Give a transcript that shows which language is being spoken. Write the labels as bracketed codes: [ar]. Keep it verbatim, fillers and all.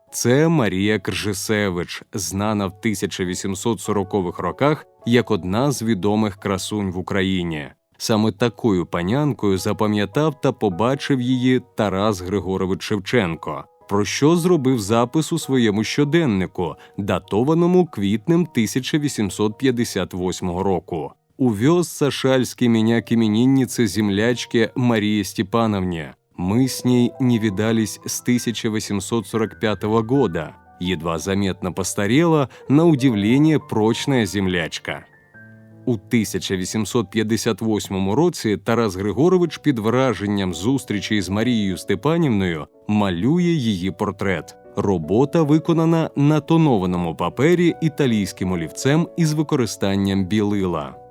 [uk] Це Марія Кржесевич, знана в тисяча вісімсот сорокових роках як одна з відомих красунь в Україні. Саме такою панянкою запам'ятав та побачив її Тарас Григорович Шевченко, про що зробив запис у своєму щоденнику, датованому квітнем тисяча вісімсот п'ятдесят восьмого року. [ru] «Увез сашальский меня к имениннице землячке Марии Степановне. Мы с ней не видались с тысяча восемьсот сорок пятого года. Едва заметно постарела, на удивление прочная землячка». [uk] У тисяча вісімсот п'ятдесят восьмому році Тарас Григорович під враженням зустрічі з Марією Степанівною малює її портрет. Робота виконана на тонованому папері італійським олівцем із використанням білила.